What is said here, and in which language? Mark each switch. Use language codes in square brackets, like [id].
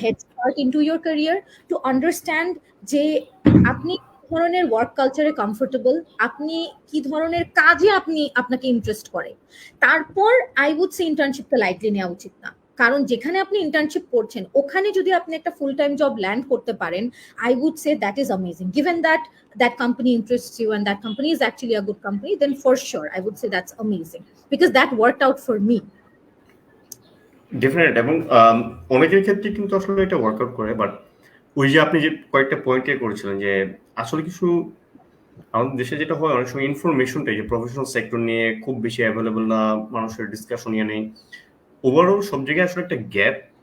[en] head start into your career, to understand [bn] যে আপনি কি ধরনের ওয়ার্ক কালচারে কমফোর্টেবল, আপনি কি ধরনের কাজে আপনাকে ইন্টারেস্ট করে। তারপর [en] I would say [bn] ইন্টার্নশিপটা লাইটলি নেওয়া উচিত না, কারণ যেখানে আপনি ইন্টার্নশিপ করছেন ওখানে যদি আপনি একটা ফুল টাইম জব ল্যান্ড করতে পারেন, [en] I would say that is amazing. Given that that company interests you and that company is actually a good company, then for sure I would say that's amazing, because that worked out for me. Definite. [bn] এবং অনেকের ক্ষেত্রে কিন্তু আসলে এটা workout করে, but ওই যে আপনি যে কয়েকটা পয়েন্ট করেছিলেন যে আসলে কিছু আমাদের দেশে যেটা হয় অনেক সময় ইনফরমেশনটা যে প্রফেশনাল সেক্টর নিয়ে খুব বেশি অ্যাভেলেবল না, মানুষের ডিসকাশন নিয়ে নেই, ওভারঅল সব জায়গায় আসলে একটা গ্যাপ।